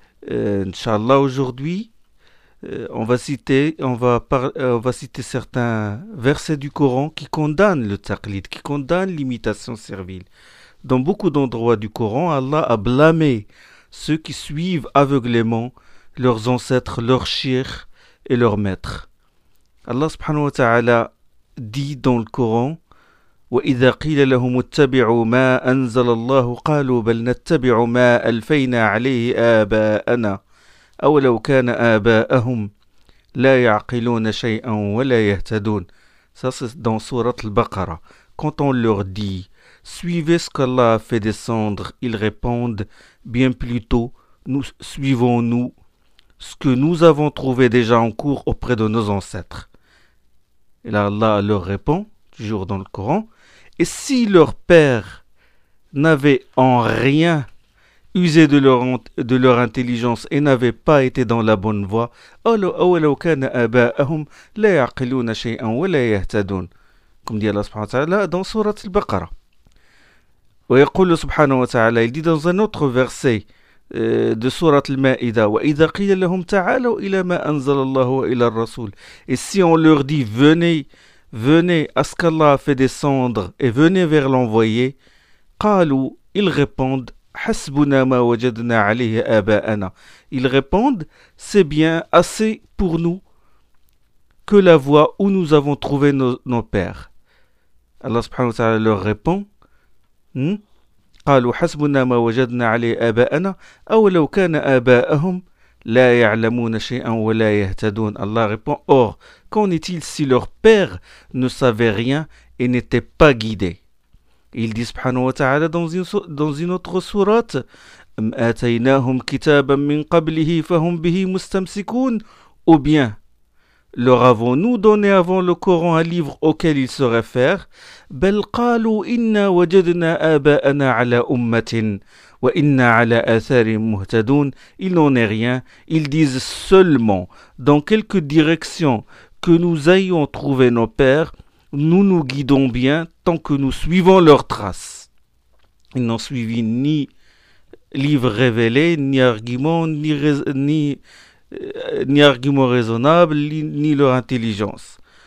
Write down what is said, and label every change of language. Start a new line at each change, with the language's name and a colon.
French: Inch'Allah, aujourd'hui, on va citer certains versets du Coran qui condamnent le taqlid, qui condamnent l'imitation servile. Dans beaucoup d'endroits du Coran, Allah a blâmé ceux qui suivent aveuglément leurs ancêtres, leurs cheikhs et leurs maîtres. Allah subhanahu wa ta'ala dit dans le Coran:
Arabic: وَإِذَا قِيلَ لَهُمُ اتَّبِعُوا مَا أَنزَلَ اللَّهُ قَالُوا بَلْ نَتَّبِعُ مَا أَلْفَيْنَا عَلَيْهِ آبَاءَنَا أَوَلَوْ كَانَ آبَاءَهُمْ لَا يَعْقِلُونَ شَيْئًا وَلَا يَهْتَدُونَ.
French: Ça, c'est dans sourate Al-Baqarah. Quand on leur dit: suivez ce qu'Allah a fait descendre, ils répondent bien plutôt, nous suivons-nous ce que nous avons trouvé déjà en cours auprès de nos ancêtres. Et là, Allah leur répond, toujours dans le Coran, et si leur père n'avait en rien usé de leur intelligence et n'avait pas été dans la bonne voie,
Arabic: awalaw kana aba'ahum la ya'qiluna shay'an wa la yahtadun,
French: comme dit Allah subhanahu wa ta'ala dans sourate Al-Baqarah.
Arabic: ويقول سبحانه وتعالى
French: il dit dans un autre verset de sourate Al-Ma'idah:
Arabic: وإذا قيل لهم تعالوا إلى ما أنزل الله وإلى الرسول.
French: Et si on leur dit venez, venez à ce qu'Allah a fait descendre et venez vers l'envoyé, قالوا, ils répondent:
Arabic: حسبنا ما وجدنا عليه آباءنا.
French: Ils répondent: c'est bien assez pour nous que la voie où nous avons trouvé nos pères. Allah subhanahu wa ta'ala leur répond:
Arabic: قالوا حسبنا ما وجدنا عليه آباءنا أو لو كان آباءهم لا يعلمون شيئا ولا يهتدون.
French: Allah répond: or, qu'en est-il si leur père ne savait rien et n'était pas guidé? Il dit subhanahu wa ta'ala dans une autre sourate:
Arabic: أم آتيناهم كتابا من قبله فهم به مستمسكون.
French: Ou bien, leur avons-nous donné avant le Coran un livre auquel ils se réfèrent?
Arabic: بل قالوا إنا وجدنا آباءنا على أمة وإنا على آثار مهتدون.
French: Il n'en est rien. Ils disent seulement: dans quelque direction que nous ayons trouvé nos pères, nous nous guidons bien tant que nous suivons leurs traces. Ils n'ont suivi ni livre révélé, ni argument, ni argument raisonnable, ni leur intelligence.